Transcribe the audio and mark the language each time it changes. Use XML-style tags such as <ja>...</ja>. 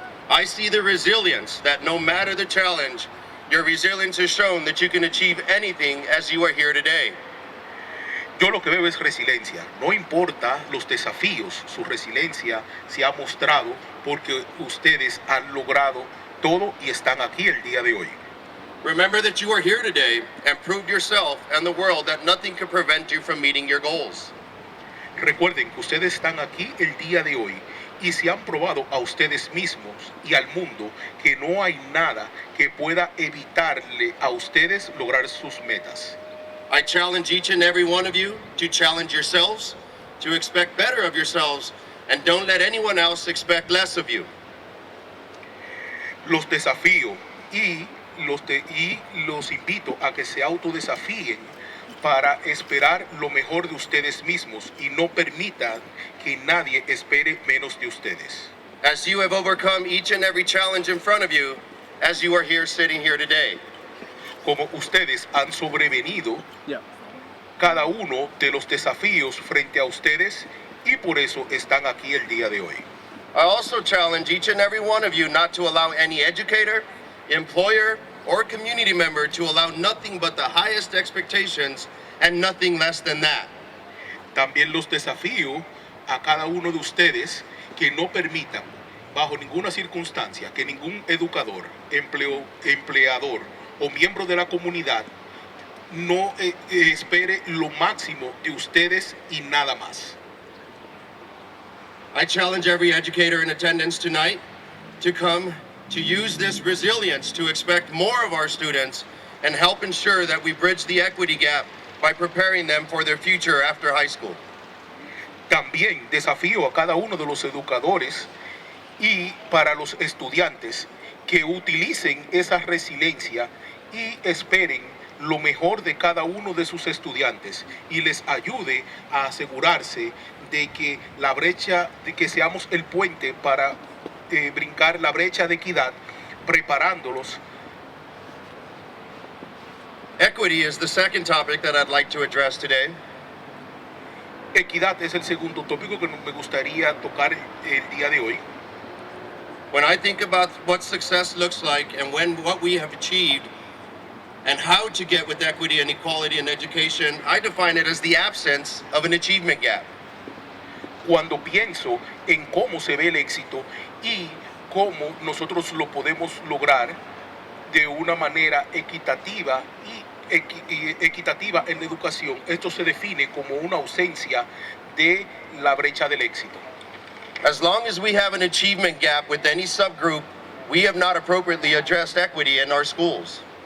<en>I see the resilience that no matter the challenge, your resilience has shown that you can achieve anything as you are here today.</en> <es>Yo lo que veo es resiliencia. No importa los desafíos, su resiliencia se ha mostrado porque ustedes han logrado todo y están aquí el día de hoy.</es> <en>Remember that you are here today and proved yourself and the world that nothing can prevent you from meeting your goals.</en> <es>Recuerden que ustedes están aquí el día de hoy y se han probado a ustedes mismos y al mundo que no hay nada que pueda evitarle a ustedes lograr sus metas.</es> <en>I challenge each and every one of you to challenge yourselves, to expect better of yourselves, and don't let anyone else expect less of you.</en> <es>Los desafío y los invito a que se autodesafíen para esperar lo mejor de ustedes mismos y no permitan que nadie espere menos de ustedes.</es> <en>As you have overcome each and every challenge in front of you, as you are here sitting here today.</en> <es>Como ustedes han sobrevenido cada uno de los desafíos frente a ustedes y por eso están aquí el día de hoy.</es> <en>I also challenge each and every one of you not to allow any educator, employer, or community member to allow nothing but the highest expectations and nothing less than that.</en> <es>También los desafío a cada uno de ustedes que no permitan bajo ninguna circunstancia que ningún educador, empleador o miembro de la comunidad no espere lo máximo de ustedes y nada más.</es> <en>I challenge every educator in attendance tonight to come to use this resilience to expect more of our students and help ensure that we bridge the equity gap by preparing them for their future after high school.</en> <es>También desafío a cada uno de los educadores y para los estudiantes que utilicen esa resiliencia y esperen lo mejor de cada uno de sus estudiantes y les ayude a asegurarse de que la brecha, de que seamos el puente para brincar la brecha de equidad, preparándolos.</es> <en>Equity is the second topic that I'd like to address today.</en> <es>Equidad es el segundo tópico que me gustaría tocar el día de hoy.</es> <en>When I think about what success looks like and what we have achieved and how to get with equity and equality in education, I define it as the absence of an achievement gap.</en> <es>Cuando pienso en cómo se ve el éxito y cómo nosotros lo podemos lograr de una manera equitativa equitativa en la educación, esto se define como una ausencia de la brecha del éxito.</es> <en>As long as we have an achievement gap with any subgroup we have not appropriately addressed equity in our schools.</en>